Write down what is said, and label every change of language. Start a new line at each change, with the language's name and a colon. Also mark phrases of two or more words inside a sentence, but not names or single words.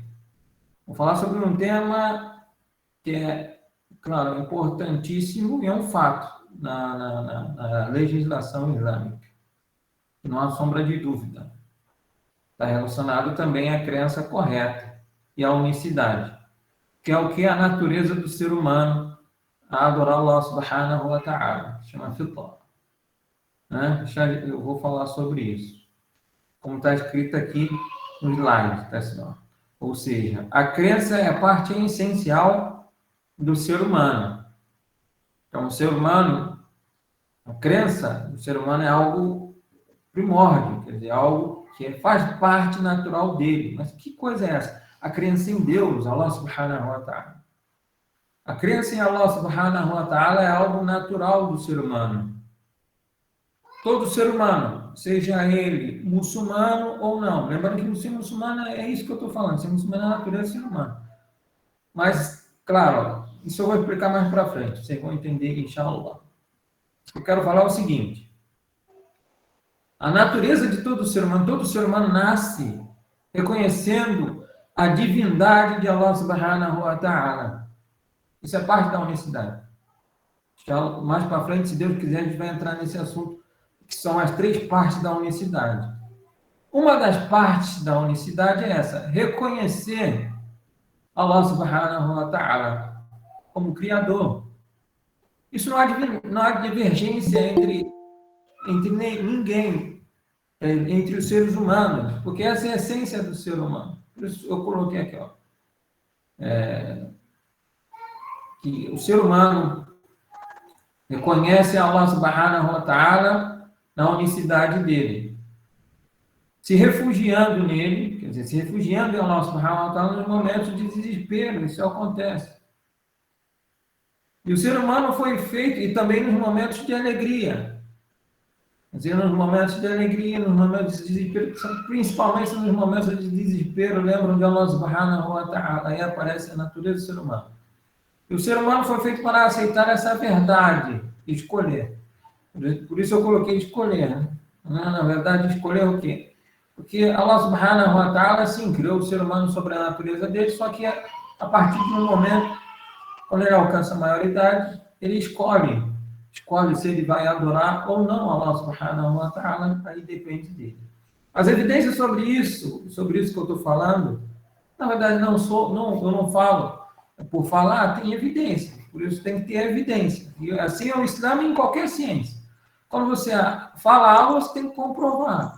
Portuguese: Vou falar sobre um tema que é, claro, importantíssimo e é um fato na legislação islâmica. Não há sombra de dúvida. Está relacionado também à crença correta e à unicidade, que é o que é a natureza do ser humano a adorar
Arabic: الله سبحانه وتعالى,
Portuguese: chama fitra. Né? Eu vou falar sobre isso, como está escrito aqui no slide, tá, senhor? Ou seja, a crença é a parte essencial do ser humano. Então, o ser humano, a crença do ser humano é algo primórdio, quer dizer, algo que faz parte natural dele. Mas que coisa é essa? A crença em Deus,
Arabic: الله سبحانه وتعالى.
Portuguese: A crença em
Arabic: الله سبحانه وتعالى
Portuguese: é algo natural do ser humano. Todo ser humano, seja ele muçulmano ou não. Lembrando que ser muçulmano é isso que eu estou falando. Ser muçulmano é a natureza do ser humano. Mas, claro, isso eu vou explicar mais para frente. Vocês vão entender, inshallah. Eu quero falar o seguinte. A natureza de todo ser humano nasce reconhecendo a divindade de
Arabic: الله سبحانه وتعالى.
Portuguese: Isso é parte da unicidade. Já mais para frente, se Deus quiser, a gente vai entrar nesse assunto, que são as três partes da unicidade. Uma das partes da unicidade é essa, reconhecer
Arabic: الله سبحانه وتعالى
Portuguese: como Criador. Isso não há divergência entre ninguém, entre os seres humanos, porque essa é a essência do ser humano. Por isso eu coloquei aqui, ó, que o ser humano reconhece
Arabic: الله سبحانه وتعالى
Portuguese: na unicidade dele, se refugiando nele, quer dizer, se refugiando em
Arabic: الله سبحانه وتعالى
Portuguese: nos momentos de desespero, isso acontece. E o ser humano foi feito, e também nos momentos de alegria, quer dizer, nos momentos de alegria, nos momentos de desespero, principalmente nos momentos de desespero, lembram de
Arabic: الله سبحانه وتعالى,
Portuguese: aí aparece a natureza do ser humano. E o ser humano foi feito para aceitar essa verdade, escolher. Por isso eu coloquei escolher, né? Na verdade, escolher o quê? Porque
Arabic: الله سبحانه وتعالى,
Portuguese: sim, criou o ser humano sobre a natureza dele, só que a partir de um momento, quando ele alcança a maioridade, ele escolhe se ele vai adorar ou não
Arabic: الله سبحانه وتعالى,
Portuguese: aí depende dele. As evidências sobre isso que eu estou falando, na verdade, eu não falo por falar, tem evidência. Por isso tem que ter evidência. E assim é o Islã em qualquer ciência. Quando você fala algo, você tem que comprovar.